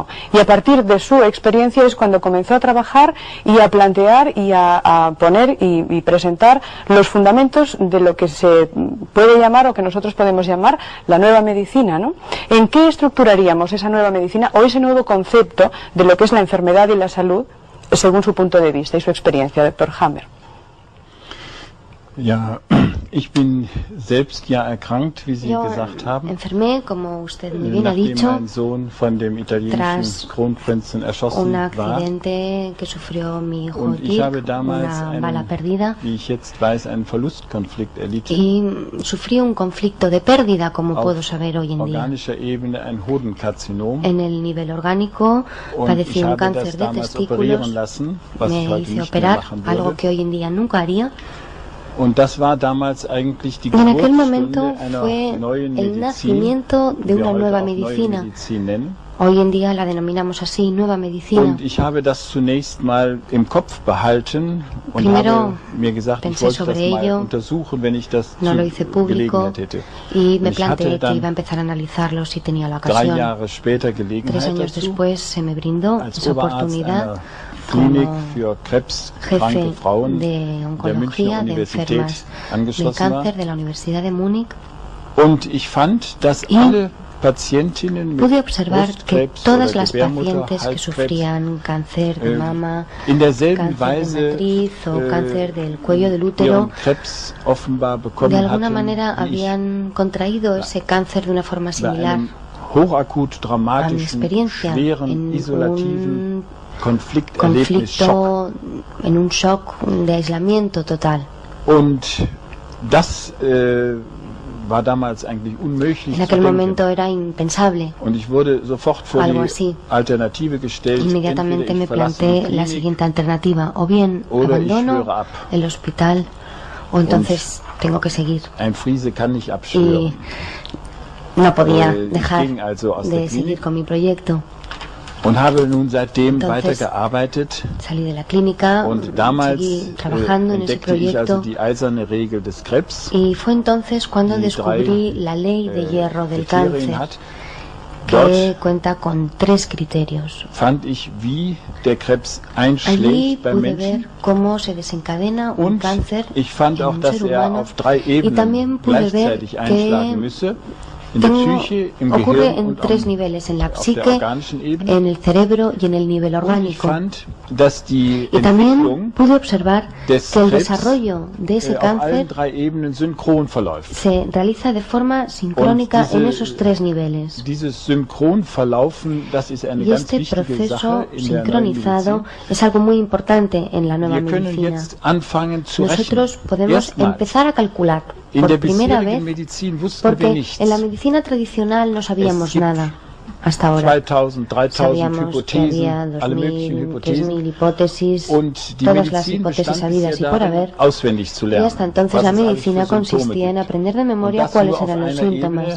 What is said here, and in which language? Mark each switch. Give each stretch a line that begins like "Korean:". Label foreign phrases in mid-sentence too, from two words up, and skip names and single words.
Spanish: Y a partir de su experiencia es cuando comenzó a trabajar y a plantear y a poner y presentar los fundamentos de lo que se puede llamar o que nosotros podemos llamar la nueva medicina, ¿no? ¿En qué estructuraríamos esa nueva medicina o ese nuevo concepto de lo que es la enfermedad y la salud según su punto de vista y su experiencia, doctor Hammer?
German: Ja, ich bin selbst ja erkrankt, wie Sie gesagt haben.
Spanish: Enfermé, como usted muy bien ha dicho,
German: nachdem mein Sohn von dem italienischen Kronprinzen erschossen
Spanish: un
German: war.
Spanish: accidente que sufrió mi hijo
German: Und ich Dick, habe damals
Spanish: una bala perdida,
German: wie ich jetzt weiß, einen Verlustkonflikt erlitten.
Spanish: y sufrí un conflicto de pérdida, como puedo saber hoy en día.
German: Organischer Ebene ein Hodenkarzinom.
Spanish: En el nivel orgánico padecí un cáncer de testículos, me hice operar, algo que hoy en día nunca haría.
German: Und das war damals eigentlich die
Spanish: En aquel
German: Geburtsstunde
Spanish: momento
German: einer
Spanish: fue
German: neuen
Spanish: el
German: Medizin,
Spanish: nacimiento de
German: die wir
Spanish: una
German: heute
Spanish: nueva
German: auch neue
Spanish: medicina.
German: Medizin nennen.
Spanish: Hoy en día la denominamos así, nueva medicina.
German: Und ich habe das zunächst mal im Kopf behalten und
Spanish: Primero
German: habe mir gesagt, ich
Spanish: pensé
German: wollte das
Spanish: sobre
German: mal
Spanish: ello,
German: untersuchen, wenn ich das
Spanish: no
German: zu
Spanish: lo hice público
German: Gelegenheit hätte.
Spanish: y me
German: Ich hatte
Spanish: planteé que
German: dann
Spanish: iba a empezar a analizarlo si tenía la
German: 3
Spanish: ocasión.
German: Jahre später
Spanish: 3
German: Gelegenheit
Spanish: años
German: dazu,
Spanish: después se me brindó
German: als
Spanish: esa
German: Oberarzt
Spanish: oportunidad
German: einer Klinik
Spanish: como
German: für krebskranke
Spanish: jefe
German: Frauen
Spanish: de
German: der Münchner
Spanish: oncología de
German: Universität
Spanish: enfermas de
German: angeschlossen war.
Spanish: cáncer de la Universidad de Múnich.
German: Und ich fand, dass
Spanish: Y
German: alle Patientinnen mit
Spanish: pude observar que
German: Brustkrebs
Spanish: todas
German: oder
Spanish: las
German: Gebärmutter,
Spanish: pacientes que
German: Halskrebs
Spanish: sufrían cáncer de mama,
German: in derselben
Spanish: cáncer de
German: Weise
Spanish: matriz o cáncer del cuello del útero,
German: ihren Krebs offenbar bekommen
Spanish: de alguna
German: hatten,
Spanish: manera
German: wie ich,
Spanish: habían contraído ese cáncer de una forma
German: bei
Spanish: similar
German: einem hochakut
Spanish: a mi
German: dramatischen,
Spanish: experiencia
German: schweren,
Spanish: en
German: isolativen
Spanish: un
German: Konflikterlebnis, Schock.
Spanish: conflicto, en un shock de aislamiento total.
German: Und das war damals eigentlich unmöglich
Spanish: En
German: zu
Spanish: aquel
German: denken.
Spanish: momento era impensable.
German: Und ich wurde sofort vor
Spanish: Algo
German: die
Spanish: así.
German: Alternative gestellt,
Spanish: Inmediatamente
German: entweder
Spanish: me
German: ich verlasse die
Spanish: planteé la
German: Klinik
Spanish: siguiente alternativa: o bien
German: oder ich
Spanish: abandono
German: schwöre ab.
Spanish: el hospital o entonces tengo que seguir.
German: Ein Friese kann nicht abschwören.
Spanish: Y no podía
German: Ich
Spanish: dejar
German: ging also aus der
Spanish: de seguir
German: Klinik
Spanish: con mi proyecto.
German: und habe nun seitdem
Spanish: Entonces,
German: weitergearbeitet.
Spanish: Salí de la clínica,
German: Und damals
Spanish: seguí trabajando en ese
German: entdeckte ich also
Spanish: proyecto
German: die eiserne Regel des Krebs,
Spanish: y fue entonces cuando
German: die
Spanish: descubrí
German: 3
Spanish: la ley de hierro del
German: Kriterien
Spanish: cáncer,
German: hat.
Spanish: que
German: Dort
Spanish: cuenta con 3 criterios.
German: fand ich, wie der Krebs
Spanish: Allí
German: einschlägt beim
Spanish: pude
German: Menschen.
Spanish: ver cómo se desencadena un
German: Und
Spanish: cáncer
German: ich fand
Spanish: en
German: auch,
Spanish: un
German: dass
Spanish: ser
German: er
Spanish: humano,
German: auf 3
Spanish: y también
German: Ebenen
Spanish: pude ver
German: gleichzeitig einschlagen
Spanish: que
German: müsse. In der Psyche, im
Spanish: ocurre
German: Gehirn
Spanish: en
German: und
Spanish: 3 niveles, en la
German: auf der
Spanish: psique,
German: organischen Ebene.
Spanish: en el cerebro y en el nivel
German: Und ich
Spanish: orgánico.
German: fand, dass die
Spanish: Y también
German: Entwicklung
Spanish: pude observar
German: des
Spanish: que el
German: Krebs
Spanish: desarrollo de ese
German: auf allen
Spanish: cáncer
German: 3 Ebenen synchron verläuft.
Spanish: se realiza de forma sincrónica
German: Und diese-
Spanish: en esos 3 niveles.
German: Dieses Synchronverlaufen, das ist eine
Spanish: Y
German: ganz
Spanish: este
German: wichtige
Spanish: proceso
German: Sache in der neuen
Spanish: sincronizado
German: Medizin.
Spanish: es algo muy importante en la nueva
German: Wir können
Spanish: medicina.
German: jetzt anfangen zu
Spanish: Nosotros
German: rechnen.
Spanish: podemos
German: Erstmals
Spanish: empezar a calcular. por primera vez, porque en la medicina tradicional no sabíamos nada. Hasta ahora sabíamos que había 2.000, 3.000 hipótesis, todas las hipótesis habidas y por haber, y hasta entonces la medicina consistía en aprender de memoria cuáles eran los síntomas.